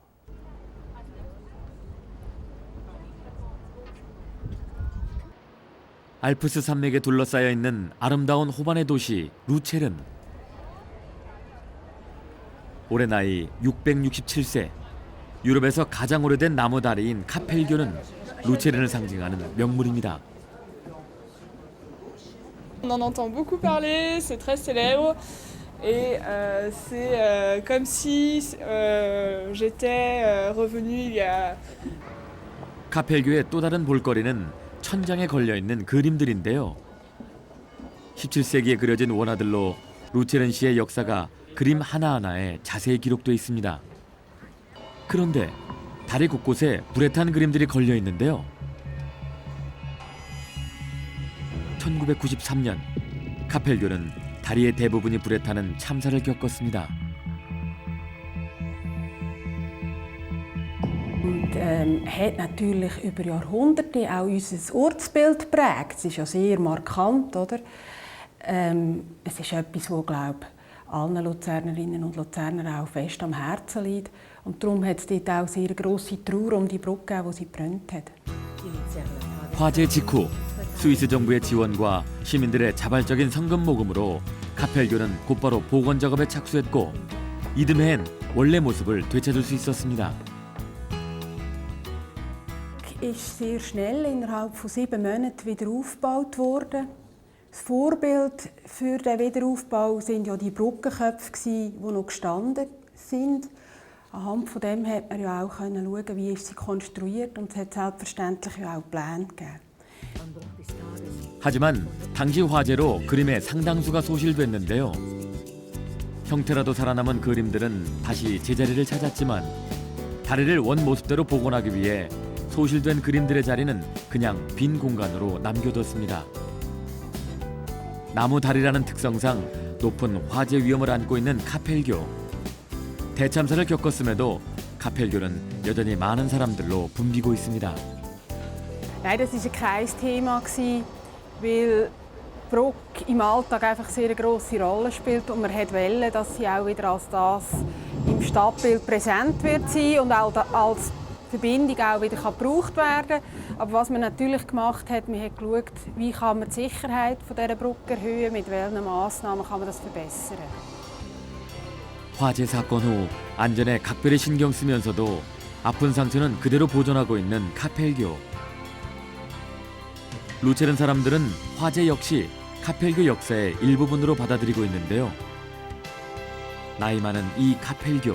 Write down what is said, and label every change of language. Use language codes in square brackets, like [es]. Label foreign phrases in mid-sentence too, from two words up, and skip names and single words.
[ko] 알프스 산맥에 둘러싸여 있는 아름다운 호반의 도시 루체른. 올해 나이 667세. 유럽에서 가장 오래된 나무 다리인 카펠교는 루체른을 상징하는 명물입니다. [fr] On en entend beaucoup parler, c'est très célèbre et c'est comme si j'étais revenu il y a. [ko] 카펠교의 또 다른 볼거리는 천장에 걸려있는 그림들인데요. 17세기에 그려진 원화들로 루체른시의 역사가 그림 하나하나에 자세히 기록돼 있습니다. 그런데 다리 곳곳에 불에 탄 그림들이 걸려 있는데요. 1993년 카펠교는 다리의 대부분이 불에 타는 참사를 겪었습니다. [de] Und hat natürlich über Jahrhunderte auch unser Ortsbild geprägt. Es ist ja sehr markant, oder? Es ist etwas, das, glaube ich, allen Luzernerinnen und Luzerner auch fest am Herzen liegt. Und darum hat es dort auch sehr grosse Trauer um die Brücke, die sie gebrannt hat. [ko] 화재 직후 스위스 정부의 지원과 시민들의 자발적인 성금 모금으로 카펠교는 곧바로 복원 작업에 착수했고 이듬해엔 원래 모습을 되찾을 수 있었습니다. [de] Ist sehr schnell, innerhalb von 7 Monaten, wieder aufgebaut worden. Das Vorbild für den Wiederaufbau sind ja die Brückenköpfe, die noch gestanden sind. Anhand von dem hat man ja auch schauen, wie ist sie konstruiert, und es hat selbstverständlich ja auch Pläne gegeben. [ko] 하지만 당시 화재로 그림의 상당수가 소실됐는데요. 형태라도 살아남은 그림들은 다시 제자리를 찾았지만 다리를 원 모습대로 복원하기 위해 소실된 그림들의 자리는 그냥 빈 공간으로 남겨뒀습니다. 나무 다리라는 특성상 높은 화재 위험을 안고 있는 카펠교. 대참사를 겪었음에도 카펠교는 여전히 많은 사람들로 붐비고 있습니다. [de] Nein, das war kein Thema, weil die Brücke im Alltag einfach sehr eine grosse Rolle spielt und man wollte, dass sie auch wieder als das im Stadtbild präsent wird sein und auch als Verbindung auch wieder gebraucht werden kann. Aber was man natürlich gemacht hat, man hat geschaut, wie kann man die Sicherheit dieser Brücke erhöhen, mit welchen Massnahmen kann man das verbessern. [ko] 화재 사건 후 안전에 각별히 신경 쓰면서도 아픈 상처는 그대로 보존하고 있는 카펠교. 루체른 사람들은 화재 역시 카펠교 역사의 일부분으로 받아들이고 있는데요. 나이 많은 이 카펠교.